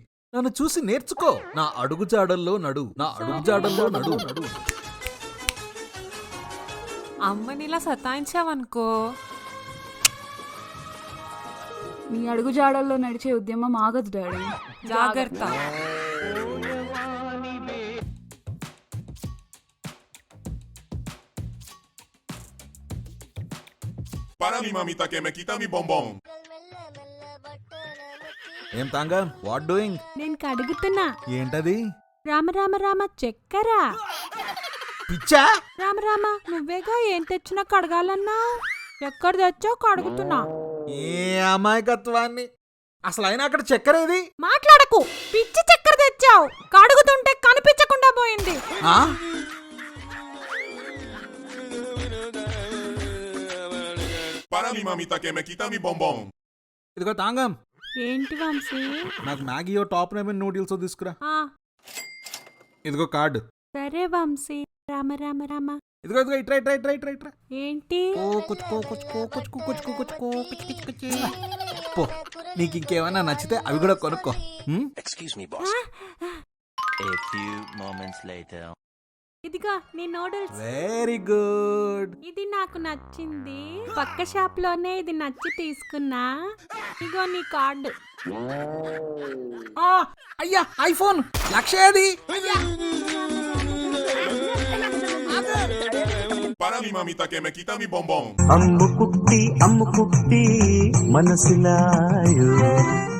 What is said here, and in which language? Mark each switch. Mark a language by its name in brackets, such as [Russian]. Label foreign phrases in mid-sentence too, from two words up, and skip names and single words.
[Telugu] నన్ను చూసి నేర్చుకో. నా అడుగు జాడల్లో నడు, నా అడుగు జాడల్లో నడు. అమ్మనిలా సతాయించావనుకో, నీ అడుగు జాడల్లో నడిచే ఉద్యమం ఆగదు డాడీ. జాగ్రత్త. [Spanish] Para mi mamita que me quita mi bombón. [Telugu] ఏం తాంగా, [English] what doing? [Telugu] నేను కడుగుతున్నా. ఏంటది? రామ రామ రామ, చక్కెర. పిచ్చా? రామ రామ, నువ్వేగా ఏం తెచ్చినా కడగాలన్నా. చక్కెర తెచ్చా, కడుగుతున్నా. ఏ అమాయకత్వాన్ని. అసలు అయినా అక్కడ చక్కెర ఏది? మాట్లాడకు. పిచ్చి చక్కెర తెచ్చావు, కడుగుతుంటే కనిపించకుండా పోయింది. ఆ? [Spanish] Para mi mamita que me quita mi bombón. [Telugu] ఇదిగో తాంగం, ఏంటి వంశీ? నాకు మ్యాగీయో టాప్ నేమన్ నూడిల్స్ తీసుకురా. ఆ, ఇదిగో కార్డు. సరే వంశీ. రామ రామ రామ. ఇదిగో ఇదిగో ఇట్రా ఇట్రా ఇట్రా ఇట్రా ఇట్రా. ఏంటి? పో, నీకు ఇంకేమైనా నచ్చితే అవి కూడా కొనుక్కో. [English] Excuse me, boss. A few moments later. [Telugu] ఇదిగో నీ నూడిల్స్. [English] very good. [Telugu] ఇది నాకు నచ్చింది. పక్క షాప్ లోనే ఇది నచ్చి తీసుకున్నా. ఇగో నీ కార్డు. అయ్యా, ఐఫోన్ 1,00,000 ఏది? [Spanish] Para mi mamita que me quita mi bombón. [Telugu] అమ్ము కుట్టి మనసులాయో